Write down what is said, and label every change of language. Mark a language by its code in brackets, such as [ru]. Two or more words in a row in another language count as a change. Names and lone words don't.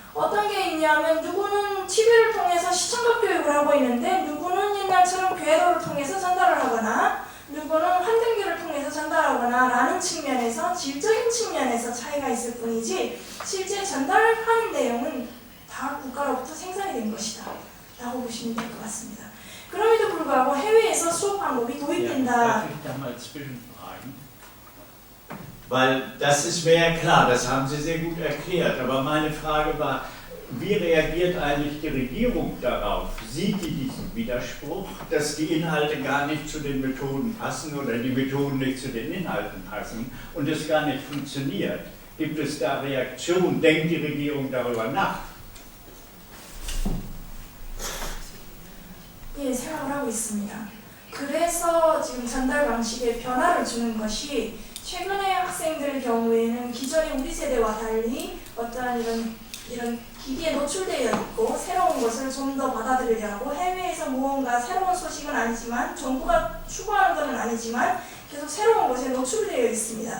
[ko] 어떤 게 있냐면 누구는 TV를 통해서 시청각 교육을 하고 있는데 누구는 옛날처럼 궤도를 통해서 전달을 하거나 누구는 환등기를 통해서 전달하거나 라는 측면에서 질적인 측면에서 차이가 있을 뿐이지 실제 전달하는 내용은 다 국가로부터 생산이 된 것이다 라고 보시면 될 것 같습니다. 그럼에도 불구하고 해외에서 수업 방법이 도입된다. [de] Weil das ist mir ja klar, das haben Sie sehr gut erklärt, aber meine Frage war, Wie reagiert eigentlich die Regierung darauf? Sieht die diesen Widerspruch, dass die Inhalte gar nicht zu den Methoden passen oder die Methoden nicht zu den Inhalten passen und es gar nicht funktioniert? Gibt es da Reaktion? Denkt die Regierung darüber nach? [ko] 예, 생각을 하고 있습니다. 그래서 지금 전달 방식에 변화를 주는 것이 최근의 학생들 경우에는 기존의 우리 세대와 달리 어떠한 이런 기기에 노출되어 있고 새로운 것을 좀 더 받아들이려고 해외에서 무언가 새로운 소식은 아니지만 정부가 추구하는 것은 아니지만 계속 새로운 것에 노출되어 있습니다.